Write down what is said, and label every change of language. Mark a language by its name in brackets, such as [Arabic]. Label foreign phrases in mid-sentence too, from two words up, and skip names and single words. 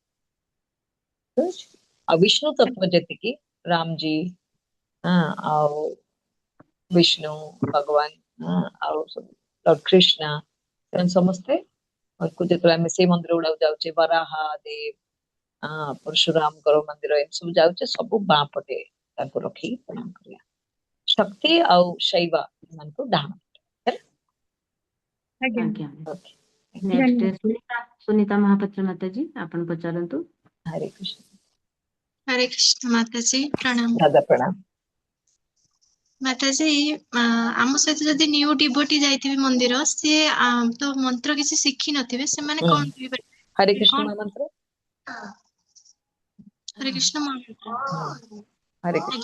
[Odia] ଆଉ ବିଷ୍ଣୁ ତତ୍ଵ ଯେତିକି ରାମଜୀ, ଆଉ ବିଷ୍ଣୁ ଭଗବାନ, ଆଉ ଲର୍ଡ କୃଷ୍ଣ, ସେମାନେ ସମସ୍ତେ ଯେତେବେଳେ ଆମେ ସେଇ ମନ୍ଦିର ଗୁଡାକୁ ଯାଉଛେ, ବରାହା ଦେବ, ପରଶୁରାମଙ୍କର ମନ୍ଦିର, ଏମିତି ସବୁ ଯାଉଛେ, ସବୁ ବାଁ ପଟେ ତାଙ୍କୁ ରଖିକି ପ୍ରଣାମ କରିବା। ଶକ୍ତି ଆଉ ଶୈବ ଏମାନଙ୍କୁ ଡାହାଣ। ଆଜ୍ଞା। ଓକେ, ନେକ୍ସଟ ସୁନିତା ମହାପାତ୍ର ମାତାଜୀ, ଆପଣ ପଚାରନ୍ତୁ। ହରେ କୃଷ୍ଣ। [Hindi] हरे कृष्ण माताजी प्रणाम। [Odia] ଦାଦା ପ୍ରଣାମ। ମାତାଜୀ, ଆମ ସହିତ ଯଦି [English] new devotee [Odia] ଯାଇଥିବେ ମନ୍ଦିର, ସିଏ ତ ମନ୍ତ୍ର କିଛି ଶିଖିନଥିବେ, ସେମାନେ କଣ କହିପାରିବେ? ହରେ କୃଷ୍ଣ ମହାମନ୍ତ୍ର, ହରେ କୃଷ୍ଣ ମହାମନ୍ତ୍ର। ହରେ କୃଷ୍ଣ